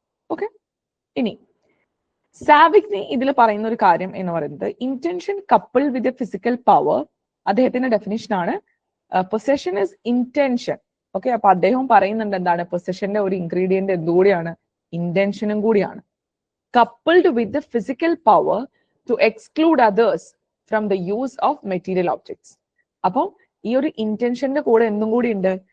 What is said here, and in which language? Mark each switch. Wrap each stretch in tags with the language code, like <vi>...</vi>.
<ml>Okay, ഇനി സാവിഗ്നി ഇതിൽ പറയുന്ന ഒരു കാര്യം എന്ന് പറയുന്നത്</ml> <en>Intention couple with physical power.</en> <ml>അദ്ദേഹത്തിന്റെ ഡെഫിനിഷൻ ആണ്</ml> <en>Possession is intention.</en> <ml>ഓക്കെ, അപ്പൊ അദ്ദേഹം പറയുന്നുണ്ട് എന്താണ്, പൊസഷന്റെ ഒരു ഇൻഗ്രീഡിയന്റ് എന്തുകൂടിയാണ്? ഇന്റൻഷനും കൂടിയാണ്.</ml> <en>coupled with the physical power to exclude others from the use of material objects.</en> <ml>അപ്പം ഈ ഒരു ഇന്റൻഷന്റെ കൂടെ എന്തും കൂടി ഉണ്ട്?</ml>